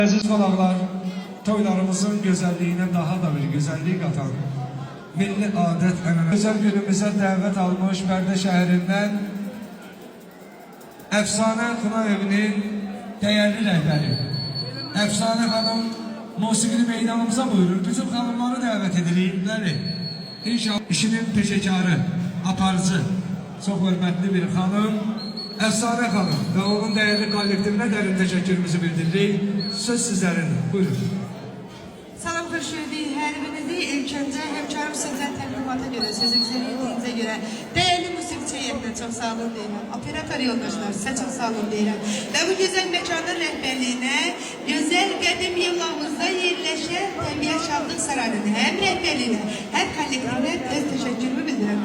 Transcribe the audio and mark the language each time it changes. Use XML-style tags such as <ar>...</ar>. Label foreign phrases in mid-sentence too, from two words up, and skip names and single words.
<az>Aziz qonaqlar, toylarımızın güzelliğine daha da bir güzellik katan milli adet ənənə özel günümüze davet almış Bərdə şəhərindən Əfsanə Kına Evinin değerli rəhbəri Əfsanə Hanım musiqili meydanımıza buyurur. Bizim hanımları davet edilir. İnşallah işinin peşekarı, aparıcı, çok hürmetli bir hanım Əfsanə Hanım ve onun değerli kollektifine derin teşekkürümüzü bildiririk. Söz sizlerin. Buyurun. Salam Xurşudi, hər birinizi ilk öncə həmkarım sözlər təqdimata görə, sözünüzə verdiyinizə görə dəyərli musiqiçi heyətinə çox sağ olun deyirəm. Operator yoldaşlar sizə çox sağ olun deyirəm. Və bu gözəl məkanın rəhbərliyinə, gözəl qədim yıllarımızda yerləşən Təbiət Şadlıq Sarayının həm rəhbərliyinə, həm kollektivinə öz təşəkkürümü bildirirəm.</az>